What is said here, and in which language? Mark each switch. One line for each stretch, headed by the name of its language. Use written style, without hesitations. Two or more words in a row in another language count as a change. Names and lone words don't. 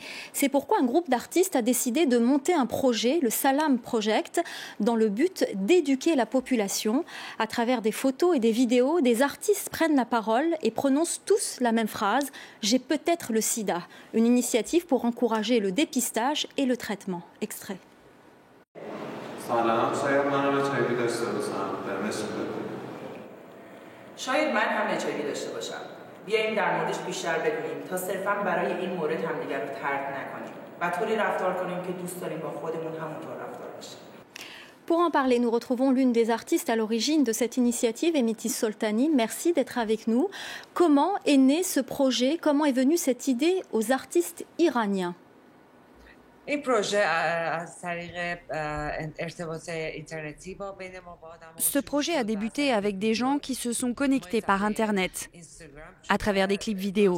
French: C'est pourquoi un groupe d'artistes a décidé de monter un projet, le Salam Project, dans le but d'éduquer la population. À travers des photos et des vidéos, des artistes prennent la parole et prononcent tous la même phrase « J'ai peut-être le sida ». Une initiative pour encourager le dépistage et le traitement. Extrait.
Persian: شاید من هم HIV داشته باشم. بیاییم در موردش بیشتر بدونیم تا صرفاً برای این مورد همدیگر رو ترک نکنیم و طوری رفتار کنیم که دوست داریم با خودمون همونطور رفتار باشیم.
French: Pour en parler, nous retrouvons l'une des artistes à l'origine de cette initiative, Emitis Soltani. Merci d'être avec nous. Comment est né ce projet? Comment est venue cette idée aux artistes iraniens? Ce projet a débuté avec des gens qui se sont connectés par Internet, à travers des clips vidéo.